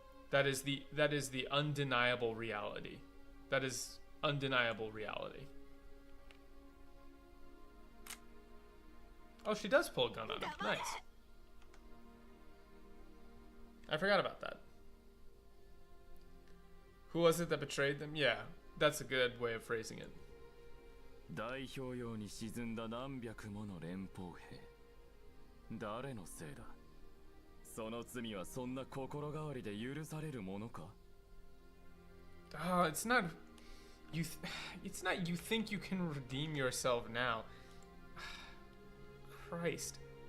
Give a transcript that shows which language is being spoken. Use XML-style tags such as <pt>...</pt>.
<en>That is the undeniable reality. That is undeniable reality. Oh, she does pull a gun on him. Nice. I forgot about that. Who was it that betrayed them? Yeah, that's a good way of phrasing it.</en> <ja>代表用に沈んだ何百もの連邦兵。誰のせいだ。その罪はそんな心変わりで許されるものか。</ja> <en>It's not you. It's not you think you can redeem yourself now. Christ.</en>